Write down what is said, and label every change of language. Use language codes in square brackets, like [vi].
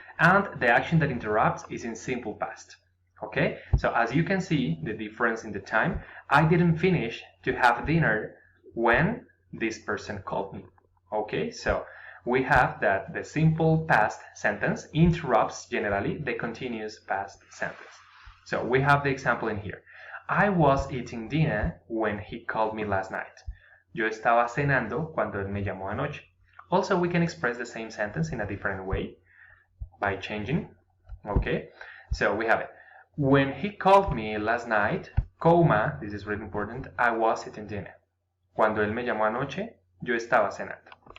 [en] And the action that interrupts is in simple past. Okay, so as you can see, the difference in the time, I didn't finish to have dinner when this person called me. Okay, so we have that the simple past sentence interrupts generally the continuous past sentence. So we have the example in here. I was eating dinner when he called me last night. [es] Yo estaba cenando cuando él me llamó anoche. [en] Also, we can express the same sentence in a different way by changing. Okay, so we have it. When he called me last night, coma, this is really important, I was eating dinner. [es] Cuando él me llamó anoche, yo estaba cenando.